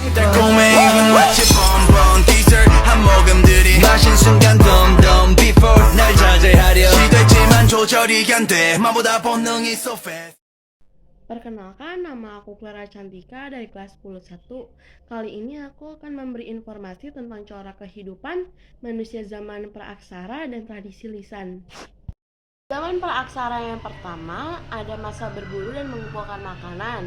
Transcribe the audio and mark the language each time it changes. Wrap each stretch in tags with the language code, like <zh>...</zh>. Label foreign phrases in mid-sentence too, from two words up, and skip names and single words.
<ko>달콤해 마치</ko> <en>bonbon dessert</en> <ko>한 모금들이 마신 순간 덤덤 before 날 자제하려 시도했지만 조절이 안돼 마보다 본능이</ko> <en>so fast.</en> <id>Perkenalkan, nama aku Clara Cantika dari kelas 10-1. Kali ini aku akan memberi informasi tentang corak kehidupan manusia zaman praaksara dan tradisi lisan. Zaman praaksara yang pertama ada masa berburu dan mengumpulkan makanan.</id>